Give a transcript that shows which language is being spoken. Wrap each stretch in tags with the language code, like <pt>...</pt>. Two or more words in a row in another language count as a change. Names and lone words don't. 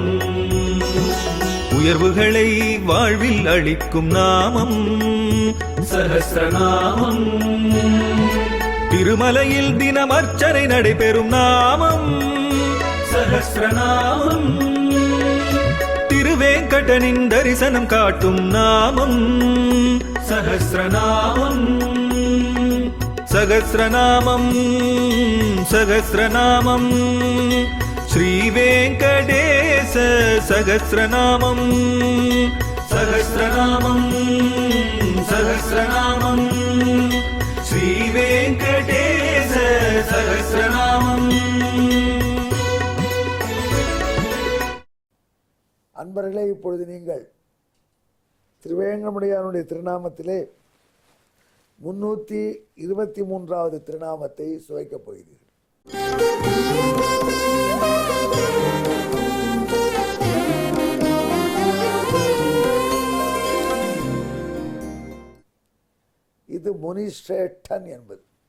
<ta>உயர்வுகளை வாழ்வில் அளிக்கும் நாமம் சஹஸ்ரநாமம். திருமலையில் தினம் அர்ச்சனை நடைபெறும் நாமம் சஹஸ்ரநாமம். திருவேங்கடனின் தரிசனம் காட்டும் நாமம் சஹஸ்ரநாமம்.</ta> <sa>सहस्रनामं सहस्रनामं श्रीवेङ्कटेश सहस्रनामं सहस्रनामं सहस्रनामं श्रीवेङ्कटेश सहस्रनामम्।</sa> <ta>அன்பர்களே, இப்பொழுது நீங்கள் திருவேங்கடமுடையானுடைய திருநாமத்திலே 323வது திருநாமத்தை சுவைக்கப் போகிறீர்கள். இது முனிஸ்ரேஷ்டன் என்பது.</ta>